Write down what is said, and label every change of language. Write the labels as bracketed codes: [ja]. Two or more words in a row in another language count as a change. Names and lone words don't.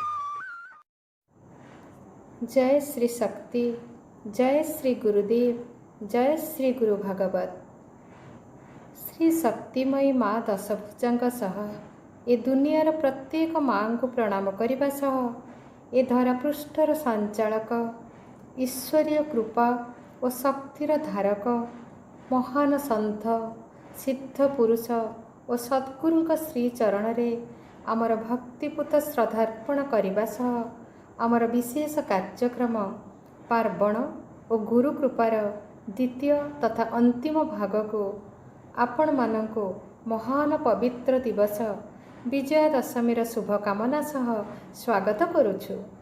[hi] जय श्री शक्ति, जय श्री गुरुदेव, जय श्री गुरु भागवत। [or] ଶ୍ରୀ ଶକ୍ତିମୟୀ ମାଁ दशभुजाଙ୍କ ସହ ଏ ଦୁନିଆର ପ୍ରତ୍ୟେକ ମାଙ୍କୁ ପ୍ରଣାମ କରିବା ସହ ଏ ଧରାପୃଷ୍ଠର ସଞ୍ଚାଳକ, ଈଶ୍ୱରୀୟ କୃପା ଓ ଶକ୍ତିର ଧାରକ, ମହାନ ସନ୍ଥ, ସିଦ୍ଧ ପୁରୁଷ ଓ ସଦ୍ଗୁରୁଙ୍କ ଶ୍ରୀଚରଣରେ ଆମର ଭକ୍ତିପୂତ ଶ୍ରଦ୍ଧାର୍ପଣ କରିବା ସହ ଆମର ବିଶେଷ କାର୍ଯ୍ୟକ୍ରମ ପାର୍ବଣ ଓ ଗୁରୁ କୃପାର ଦ୍ୱିତୀୟ ତଥା ଅନ୍ତିମ ଭାଗକୁ ଆପଣମାନଙ୍କୁ ମହାନ ପବିତ୍ର ଦିବସ ବିଜୟା ଦଶମୀର ଶୁଭକାମନା ସହ ସ୍ୱାଗତ କରୁଛୁ।